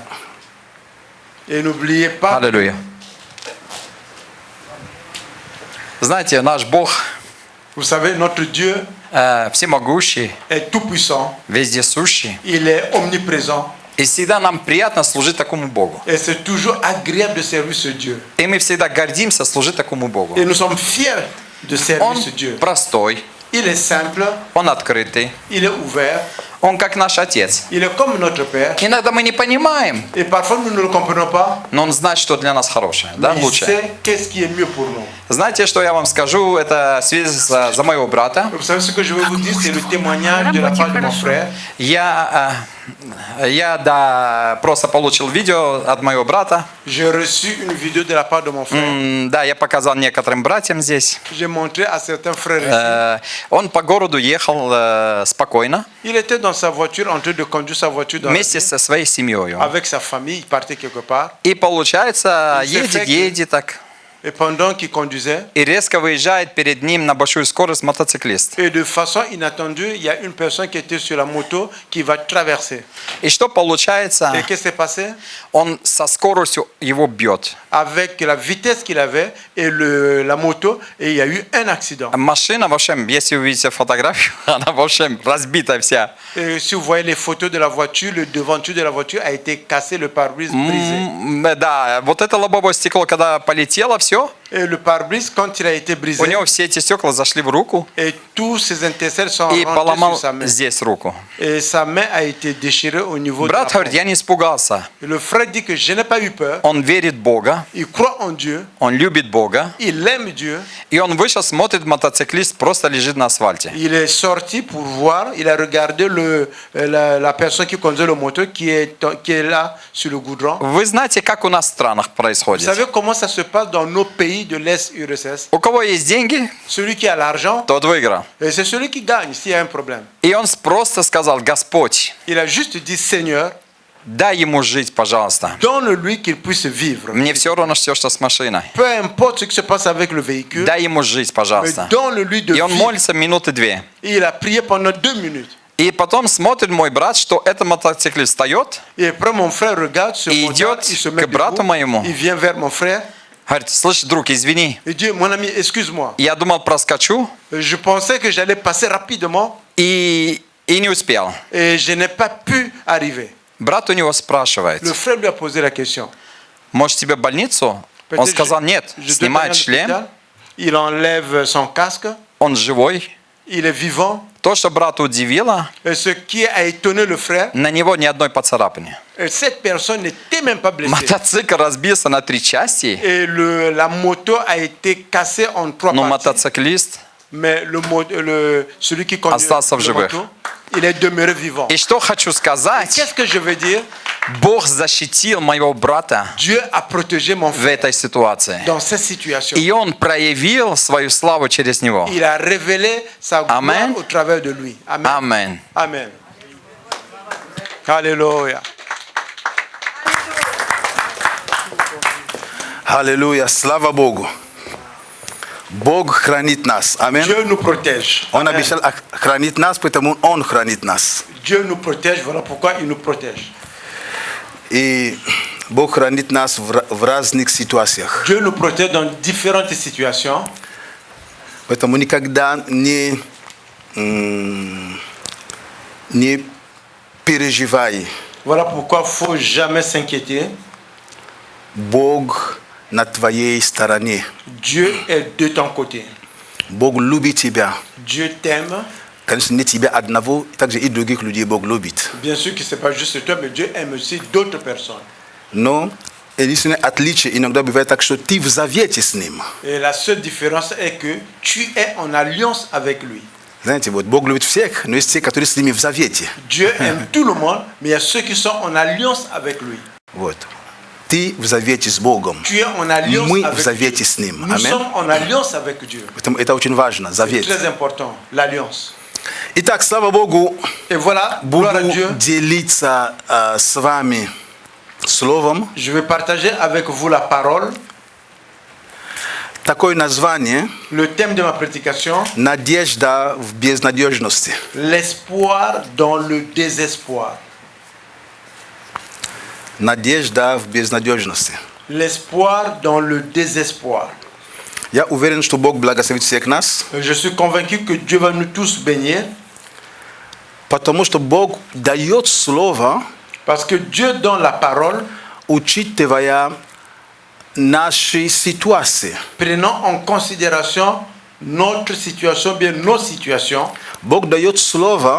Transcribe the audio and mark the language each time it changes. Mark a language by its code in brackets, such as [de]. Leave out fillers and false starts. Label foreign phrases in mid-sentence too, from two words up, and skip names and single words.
[fr] Et n'oubliez pas, [ru] Аллилуйя. Знаете, наш Бог [fr] vous savez, notre Dieu [ru] всемогущий, [fr] est tout-puissant, [ru] вездесущий. [fr] il est omniprésent. [ru] И всегда нам приятно служить такому Богу. [fr] Et c'est toujours agréable de servir ce Dieu. [ru] И мы всегда гордимся служить такому Богу. [fr] Et nous sommes fiers de servir [ru] Он [fr] ce Dieu. [ru] простой, [fr] Il est simple, [ru] он открытый, [fr] il est ouvert, [ru] он как наш Отец. [fr] il est comme notre Père. [ru] Иногда мы не понимаем, [fr] Et parfois nous ne le comprenons pas, [ru] но он знает, что для нас хорошее, да, [fr] mais il [ru] лучше. [fr] sait qu'est-ce qui est mieux pour nous. [ru] Знаете, что я вам скажу? Это свидетельство за моего брата. [fr] Vous savez ce que je vais vous dire, c'est le témoignage de la part de mon frère. [ru] Я просто получил видео от моего брата. [fr] J'ai reçu une vidéo de la part de mon frère. [ru] Да, я показал некоторым братьям здесь. [fr] J'ai montré à certains frères ici. [ru] Он по городу ехал спокойно, [fr] Il était dans sa voiture en train de conduire sa voiture dans la [ru] вместе [fr] ville, [ru] со своей семьей. [fr] avec sa famille, il partait quelque part. [ru] И получается, [fr] Il s'est fait [ru] едет так. [fr] Et pendant qu'il conduisait, [ru] И резко выезжает перед ним на большую скорость мотоциклист. [fr] et de façon inattendue, il y a une personne qui était sur la moto qui va traverser. [ru] И что получается? [fr] Et qu'est-ce qui s'est passé? [ru] Он со скоростью его бьет. [fr] Avec la vitesse qu'il avait et la moto, et il y a eu un accident. [ru] Машина, в общем, если вы увидите фотографию, она, в общем, разбита вся. [fr] Et si vous voyez les photos de la voiture, le devanture de la voiture a été cassé, le pare-brise brisé. [ru] Да, вот это лобовое стекло, когда полетело, все, [fr] Et le pare-brise, quand il a été brisé, [ru] у него все эти стекла зашли в руку [fr] et tous ses intercelles sont [ru] и [fr] rentrés [ru] поломал [fr] sur sa main. [ru] здесь руку. [fr] Et sa main a été déchirée au niveau de la [ru] Брат говорит, [fr] paume. [ru] я не испугался. [fr] Et le frère dit que je n'ai pas eu peur. [ru] Он верит в Бога, [fr] Il croit en Dieu, [ru] он любит Бога. [fr] il aime Dieu. [ru] И он вышел, смотрит, мотоциклист просто лежит на асфальте. [fr] Il est sorti pour voir, il a regardé la personne qui conduisait le moto qui est là sur le goudron. [ru] Вы знаете, как у нас в странах [fr] Vous [ru] происходит? [fr] savez comment ça se passe dans nos pays de l'Est URSS? [ru] У кого есть деньги, [fr] Celui qui a l'argent, [ru] тот выиграл. [fr] et c'est celui qui gagne s'il y a un problème. [ru] И он просто сказал, Господь, [fr] Il a juste dit, Seigneur, [ru] дай ему жить, пожалуйста. [fr] donne-lui qu'il puisse vivre. [ru] Мне все равно, все, что с машиной. [fr] Peu importe ce qui se passe avec le véhicule, [ru] Дай ему жить, [fr] mais [ru] пожалуйста. [fr] donne-lui de [ru] И он [fr] vivre. [ru] молится минуты 2. [fr] Et il a prié pendant 2 minutes. [ru] И потом смотрит мой брат, что этот мотоциклист встает, [fr] Et après, mon frère regarde ce Il moteur, [ru] идет [fr] il se met [ru] к брату [fr] debout, [ru] моему. [fr] il vient vers mon frère, [ru] говорит, слышь, друг, извини, [fr] il dit, mon ami, excuse-moi, [ru] я думал проскочу [fr] je pensais que j'allais passer rapidement [ru] и не успел. [fr] et je n'ai pas pu arriver. [ru] Брат у него спрашивает, [fr] Le frère lui a posé la question. [ru] может тебе в больницу? Он [fr] Peut-être [ru] сказал, нет, [fr] je dois [ru] снимает [fr] aller à [ru] шлем, [fr] l'hôpital. Il enlève son casque, [ru] он живой. [fr] il est vivant. [ru] То, что брата удивило, [fr] Et ce qui a étonné le frère, [ru] на него ни одной поцарапины. [fr] cette personne n'était même pas blessée. [ru] Мотоцикл разбился на 3 части, [fr] Et la moto a été cassée en 3 [ru] но [fr] parties. [ru] мотоциклист. [fr] Mais celui qui conduit [ru] Остался в [fr] le [ru] живых. [fr] moto, il est demeuré vivant. [ru] И что хочу сказать, [fr] Qu'est-ce que je veux dire? [ru] Бог защитил моего брата [fr] Dieu a protégé mon [ru] в [fr] frère [ru] этой ситуации. [fr] dans cette situation. [ru] И он проявил свою славу через него. [fr] Il a révélé sa gloire Amen. au travers de lui. Amen. Amen. Amen. Alléluia. [ru] Аллилуйя, слава Богу. Бог хранит нас. Амин. [fr] Dieu nous protège. [ru] Он [fr] Amen. [ru] обещал хранить нас, поэтому Он хранит нас. [fr] Dieu nous protège, voilà pourquoi il nous protège. [ru] И Бог хранит нас в разных ситуациях. [fr] Dieu nous protège dans différentes situations. [ru] Поэтому никогда не переживай. [fr] Voilà pourquoi il ne faut jamais s'inquiéter. [ru] Бог на твоей стороне. [fr] Dieu est de ton côté. [ru] Бог любит тебя. [fr] Dieu t'aime. [ru] Конечно, не тебя одного, также и других людей Бог любит. [fr] Bien sûr que ce n'est pas juste toi, mais Dieu aime aussi d'autres personnes. [ru] Но единственное отличие иногда бывает так, что ты в завете с Ним. [fr] Et la seule différence est que tu es en alliance avec lui. [ru] Знаете, вот Бог любит всех, но есть те, которые с Ними в завете. [fr] Dieu aime tout le monde, mais il y a ceux qui sont en alliance avec lui. [ru] Вот. Ты в завете с Богом. [fr] Tu es en alliance [ru] Мы в [fr] avec [ru] завете [fr] Dieu. [ru] с Ним. [fr] Nous [ru] Аминь. [fr] sommes en alliance avec Dieu. [ru] Поэтому это очень важно, [fr] C'est [ru] завет. [fr] très important, l'alliance. [ru] Итак, слава Богу, [fr] Et voilà, gloire à [ru] буду [fr] Dieu. [ru] делиться с вами словом. [fr] Je vais partager avec vous la parole. [ru] Такое название [fr] Le thème de ma prédication, [ru] «Надежда в безнадежности». [fr] l'espoir dans le désespoir. [ru] Надежда в безнадежности. [fr] L'espoir dans le désespoir. [ru] Я уверен, что Бог благословит всех нас, [fr] Je suis convaincu que Dieu va nous tous bénir [ru] потому что Бог дает слово, [fr] parce que Dieu donne la parole [ru] учитывая наши ситуации. [fr] prenant en considération notre situation, bien nos situations. [ru] Бог дает слово,